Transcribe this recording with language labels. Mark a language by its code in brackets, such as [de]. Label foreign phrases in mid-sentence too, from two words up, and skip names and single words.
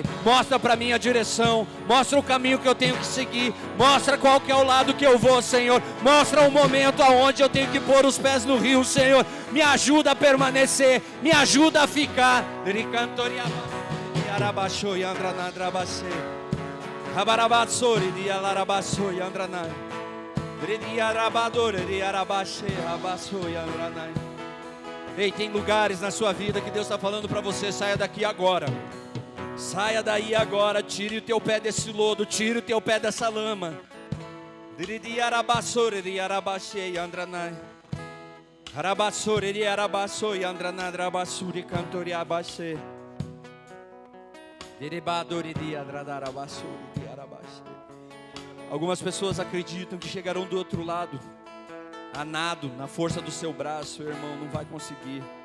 [pt] Mostra para mim a direção. Mostra o caminho que eu tenho que seguir. Mostra qual que é o lado que eu vou, Senhor. Mostra o momento aonde eu tenho que pôr os pés no rio, Senhor. Me ajuda a permanecer. Me ajuda a ficar. Rabarabassori di alarabassoi andranai. Dredi arabadore di arabaxe rabassoi andranai. Ei, tem lugares na sua vida que Deus está falando para você, saia daqui agora. Saia daí agora, tire o teu pé desse lodo, tire o teu pé dessa lama. Dredi arabassori di arabaxe andranai. Arabassori di arabassoi andranai, rabassuri cantori abaxe. Derebadori di adradarabasuri di arabaxe. Algumas pessoas acreditam que chegarão do outro lado, a nado, na força do seu braço, irmão, não vai conseguir.